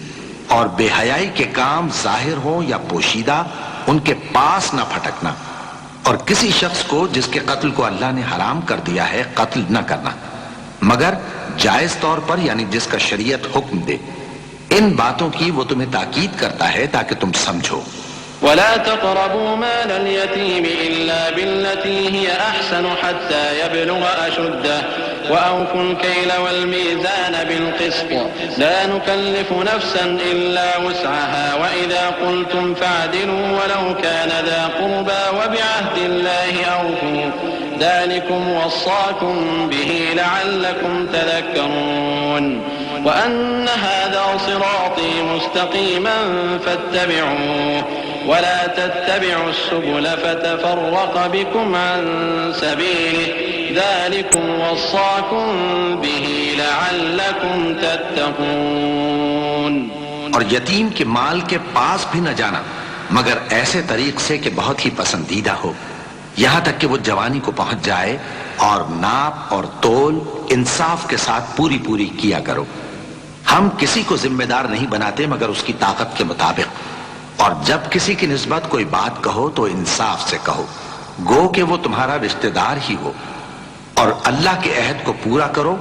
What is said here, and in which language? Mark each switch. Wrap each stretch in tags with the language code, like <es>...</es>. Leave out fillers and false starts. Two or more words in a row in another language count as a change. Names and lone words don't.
<ur>اور بے حیائی کے کام ظاہر ہو یا پوشیدہ ان کے پاس نہ پھٹکنا اور کسی شخص کو جس کے قتل کو اللہ نے حرام کر دیا ہے قتل نہ کرنا مگر جائز طور پر، یعنی جس کا شریعت حکم دے. ان باتوں کی وہ تمہیں تاکید کرتا ہے تاکہ تم سمجھو.</ur> <ar>ولا تقربوا مال اليتيم إلا بالتي هي أحسن حتى يبلغ أشده وأوفوا الكيل والميزان بالقسط لا نكلف نفسا إلا وسعها و إذا قلتم فاعدلوا ولو كان ذا قربى وبعهد الله أوفوا ذلكم وصاكم به لعلكم تذكرون وأن هذا صراطي مستقيما فاتبعوه ولا تتبعوا السبل فتفرق بكم عن سبيله ذلكم وصاكم به لعلكم تتقون.</ar> <ur>اور یتیم کے مال کے پاس بھی نہ جانا مگر ایسے طریق سے کہ بہت ہی پسندیدہ ہو، یہاں تک کہ وہ جوانی کو پہنچ جائے، اور ناپ اور تول انصاف کے ساتھ پوری پوری کیا کرو. ہم کسی کو ذمہ دار نہیں بناتے مگر اس کی طاقت کے مطابق، اور جب کسی کی نسبت کوئی بات کہو تو انصاف سے کہو، گو کہ وہ تمہارا رشتہ دار ہی ہو، اور اللہ کے عہد کو پورا کرو.</ur>